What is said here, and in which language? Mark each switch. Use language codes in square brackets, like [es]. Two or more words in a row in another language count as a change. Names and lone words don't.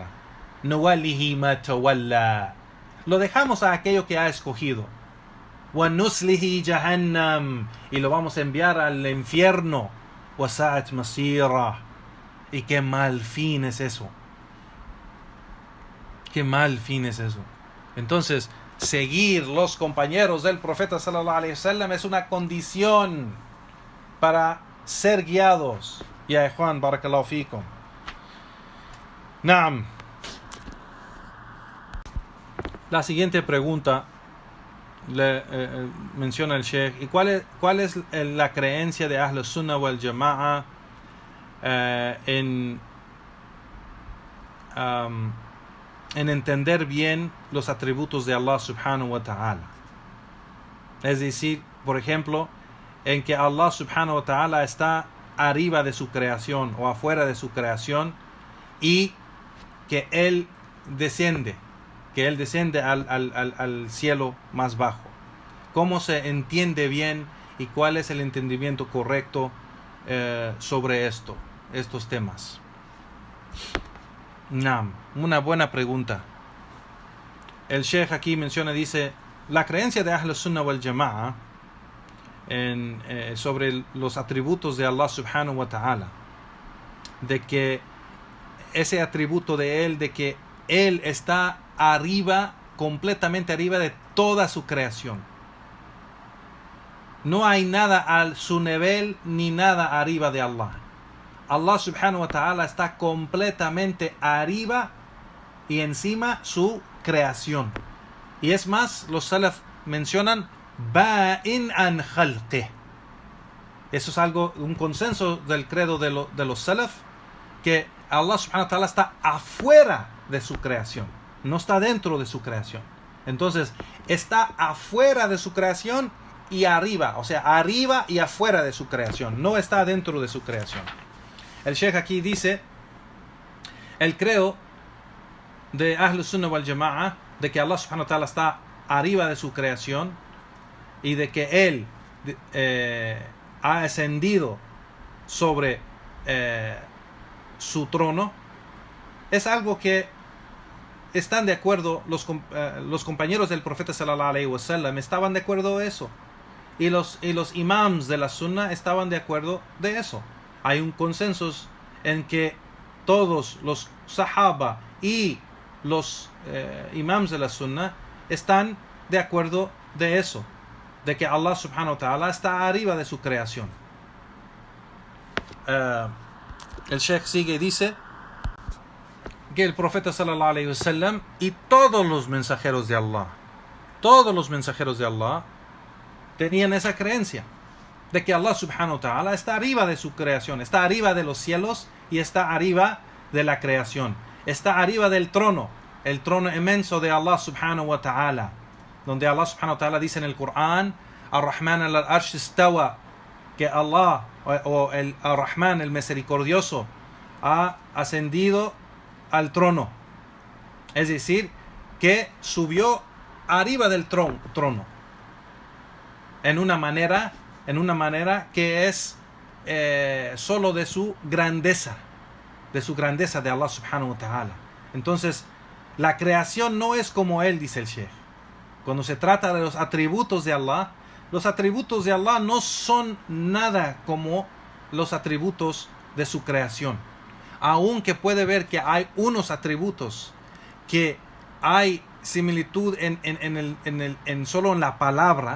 [ar] نوله ما تولى. [es] Lo dejamos a aquello que ha escogido. [ar] ونصله جهنم. [es] Y lo vamos a enviar al infierno. [ar] وساءت مصيرا. [es] Y qué mal fin es eso. Qué mal fin es eso. Entonces, seguir los compañeros del profeta [ar] صلى الله عليه وسلم [es] es una condición para ser guiados. Ya Juan, [ar] بارك الله فيكم. نعم. [es] La siguiente pregunta menciona el Sheikh. ¿Y cuál es la creencia de [ar] أهل السنة والجماعة [es] en entender bien los atributos de Allah [ar] سبحانه وتعالى? [es] Es decir, por ejemplo, en que Allah [ar] سبحانه وتعالى [es] está arriba de su creación o afuera de su creación, y que Él desciende al cielo más bajo. ¿Cómo se entiende bien y cuál es el entendimiento correcto sobre estos temas? Una buena pregunta. El Sheikh aquí menciona, dice, la creencia de [ar] أهل السنة والجماعة [es] sobre los atributos de Allah [ar] سبحانه وتعالى, [es] de que ese atributo de Él, de que Él está arriba, completamente arriba de toda su creación. No hay nada a su nivel ni nada arriba de Allah. Allah [ar] سبحانه وتعالى [es] está completamente arriba y encima su creación. Y es más, los salaf mencionan [ar] بائن عن خلقه. [es] Eso es un consenso del credo de los salaf, que Allah [ar] سبحانه وتعالى [es] está afuera de su creación, no está dentro de su creación. Entonces, está afuera de su creación y arriba, o sea, arriba y afuera de su creación, no está dentro de su creación. El Sheikh aquí dice, el credo de [ar] أهل السنة والجماعة, [es] de que Allah [ar] سبحانه وتعالى [es] está arriba de su creación y de que Él ha ascendido sobre su trono, es algo que están de acuerdo los compañeros del profeta [ar] صلى الله عليه وسلم, [es] estaban de acuerdo de eso, y los imams de la sunna estaban de acuerdo de eso. Hay un consenso en que todos los sahaba y los imams de la sunna están de acuerdo de eso, de que Allah [ar] سبحانه وتعالى [es] está arriba de su creación. El Sheikh sigue y dice que el profeta [ar] صلى الله عليه وسلم [es] y todos los mensajeros de Allah tenían esa creencia de que Allah subhanahu [ar] وتعالى [es] está arriba de su creación, está arriba de los cielos y está arriba de la creación, está arriba del trono, el trono inmenso de Allah [ar] سبحانه وتعالى, [es] donde Allah [ar] سبحانه وتعالى [es] dice en el Corán, [ar] الرحمن العرش استوى, [es] que Allah o el Ar-Rahman, el misericordioso, ha ascendido al trono, es decir, que subió arriba del trono en una manera que es solo de su grandeza de Allah [ar] سبحانه وتعالى. [es] Entonces, la creación no es como Él, dice el Sheikh. Cuando se trata de los atributos de Allah no son nada como los atributos de su creación. Aunque puede ver que hay unos atributos que hay similitud solo en la palabra.